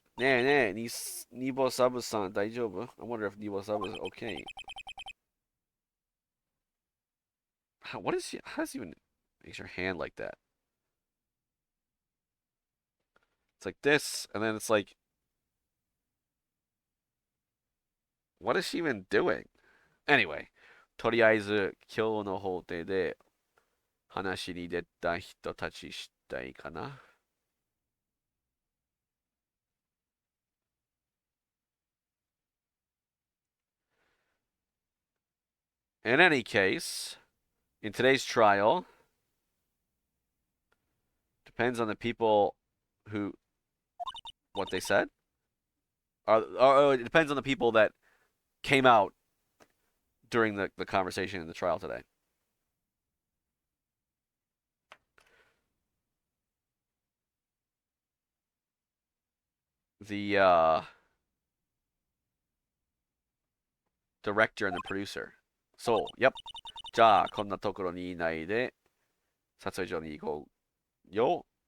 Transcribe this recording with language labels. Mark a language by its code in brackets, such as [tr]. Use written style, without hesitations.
[ja] ねえねえ、ニボサブさん大丈夫 [en] I wonder if ニボサブ is okay. What is she? How does he even makes her hand like that? It's like this, and then it's like, what is she even doing? [ja] Anyway, とりあえず今日の法廷で話に出た人たちしたいかな。 [en] In any case, in today's trial, depends on the people who, what they said. Or it depends on the people that came out during the conversation in the trial today. The director and the producer. そう、yep. [ja] じゃあ、こんなところにいないで、撮影所に行こうよ。